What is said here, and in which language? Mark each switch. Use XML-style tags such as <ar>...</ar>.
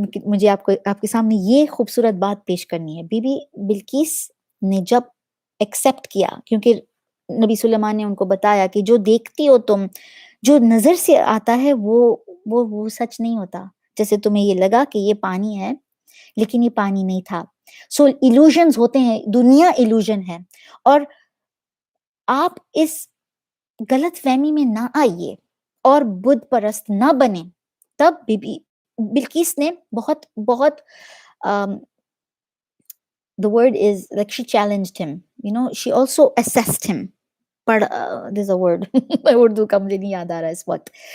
<ur>مجھے آپ کے سامنے یہ خوبصورت بات پیش کرنی ہے. بی بی بلقیس نے جب ایکسپٹ کیا، کیونکہ نبی سلیمان نے ان کو بتایا کہ جو دیکھتی ہو تم، جو نظر سے آتا ہے وہ سچ نہیں ہوتا. جیسے تمہیں یہ لگا کہ یہ پانی ہے لیکن یہ پانی نہیں تھا. سو ایلوژنز ہوتے ہیں، دنیا ایلوژن ہے، اور آپ اس غلط فہمی میں نہ آئیے اور بت پرست نہ بنے. تب بی بی بلقیس نے بہت بہت</ur> <en>the word is like she challenged him, she also assessed him.</en> <ur>Per</ur> <en>there's a word</en> <ur>Urdu کا مجھے نہیں یاد آ رہا اس وقت.</ur>